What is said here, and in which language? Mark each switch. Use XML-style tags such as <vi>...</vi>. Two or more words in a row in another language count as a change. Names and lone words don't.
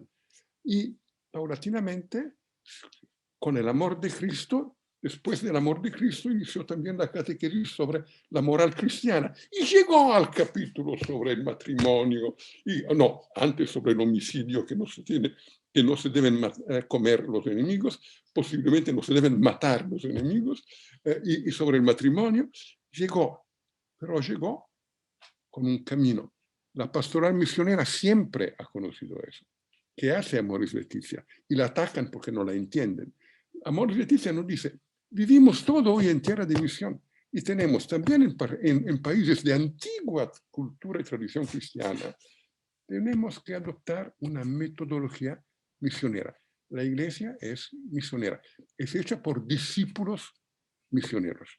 <es>Y paulatinamente, con el amor de Cristo, después del amor de Cristo, inició también la catequesis sobre la moral cristiana y llegó al capítulo sobre el matrimonio, y no, antes sobre el homicidio, que no se deben comer los enemigos, posiblemente no se deben matar los enemigos, y sobre el matrimonio pero llegó con un camino. La pastoral misionera siempre ha conocido eso. ¿Qué hace Amoris Laetitia? Y la atacan porque no la entienden. Amoris Laetitia nos dice: vivimos todo hoy en tierra de misión y tenemos también en países de antigua cultura y tradición cristiana, tenemos que adoptar una metodología misionera. La iglesia es misionera, es hecha por discípulos misioneros.</es>